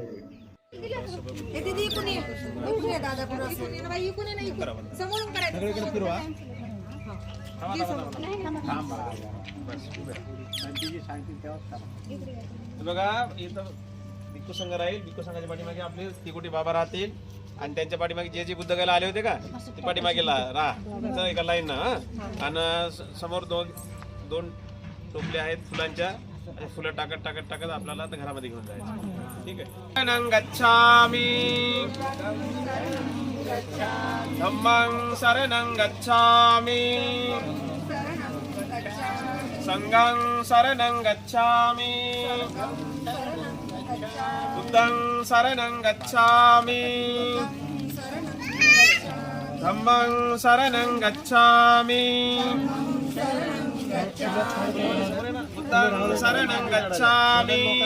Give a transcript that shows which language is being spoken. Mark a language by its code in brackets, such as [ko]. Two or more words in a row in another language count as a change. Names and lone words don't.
[mr] बघा इथं भिक्खू संघ राहील, भिक्खू संघाच्या पाठीमागे आपले तिगोटे बाबा राहतील आणि त्यांच्या पाठीमागे जे जे बुद्धगयेला आले होते का ते पाठीमागे राहा एका लाईन ना। आणि समोर दोन टोपले आहेत फुलांच्या आणि फुलं टाकत टाकत टाकत आपल्याला घरामध्ये घेऊन जायचं। ठीक आहे। [pi] शरणं गच्छामि धम्मं शरणं गच्छामि संघं शरणं गच्छामि बुद्धं शरणं गच्छामि धम्मं शरणं गच्छामि बुद्धं शरणं गच्छामि